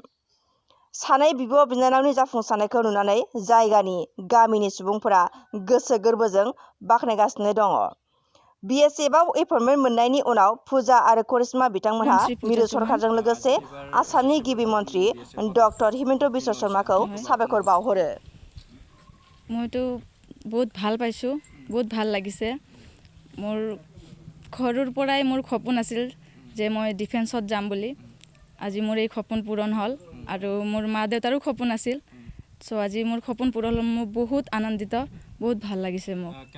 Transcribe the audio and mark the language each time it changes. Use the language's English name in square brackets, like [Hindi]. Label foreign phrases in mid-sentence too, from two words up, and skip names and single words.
[Bodo] सानै बिब' बिनानावनि जाफुंसारनायखौ नुनानै जायगानि गामिनि सुबुंफोरा गोसो गोरबोजों बाख्नायगासिनो दङ। बिएसएफआव एपइन्टमेन्ट मोननायनि उनाव फुजा आरो करिश्मा बिथांमोनहा मिरु सरकारजों लोगोसे आसामनि गिबि मन्त्रि डक्टर हिमन्त बिश्व शर्माखौ साबायखर बावहरो। [Assamese] মইতো বহুত ভাল পাইছোঁ, বহুত ভাল লাগিছে। মোৰ ঘৰৰ পৰাই মোৰ সপোন আছিল যে মই ডিফেন্সত যাম বুলি। আজি মোৰ এই সপোন পূৰণ হ'ল আৰু মোৰ মা দেউতাৰো সপোন আছিল। চ' আজি মোৰ সপোন পূৰণ হ'ল, মই বহুত আনন্দিত, বহুত ভাল লাগিছে মোক।